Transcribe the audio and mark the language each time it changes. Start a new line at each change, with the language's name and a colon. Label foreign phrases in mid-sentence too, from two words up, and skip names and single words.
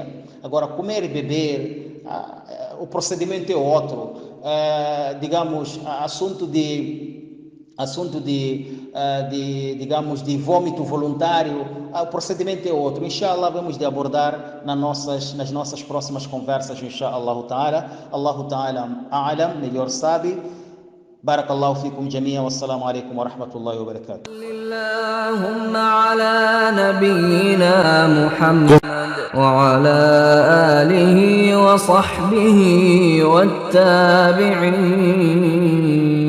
Portuguese: Agora, comer e beber, o procedimento é outro. Digamos, assunto digamos, de vômito voluntário, o procedimento é outro. Inshallah, vamos de abordar nas nossas próximas conversas,
Arabic: إن شاء الله تعالى. الله تعالى أعلم,
Portuguese: melhor sabe.
Arabic: بارك الله فيكم جميعا والسلام عليكم ورحمة الله وبركاته. اللهم على نبينا محمد وعلى آله وصحبه والتابعين